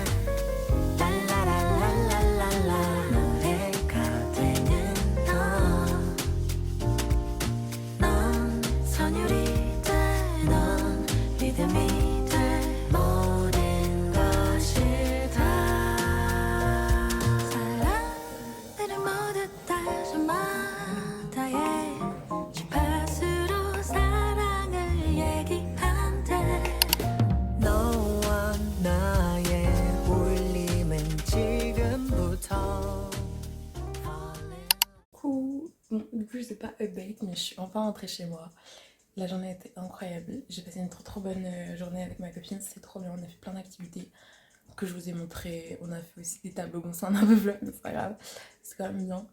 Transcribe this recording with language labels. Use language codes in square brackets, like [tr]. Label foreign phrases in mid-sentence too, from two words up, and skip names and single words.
[ko] 랄라랄랄랄랄라 노래가 되는 넌 선율이 돼 넌 리듬이 돼 모든 것이 다 사람들은 모두 다저마다의 주파수로 사랑을 얘기한대 너와 나의 울림은 지금부터 [fr] Coucou. Bon, du coup, je sais pas update, mais je suis enfin rentrée chez moi. La journée a été incroyable. J'ai passé une trop bonne journée avec ma copine, c'était trop bien. On a fait plein d'activités que je vous ai montrées. On a fait aussi des toboggans, c'est un peu vlog, mais c'est pas grave. C'est quand même bien.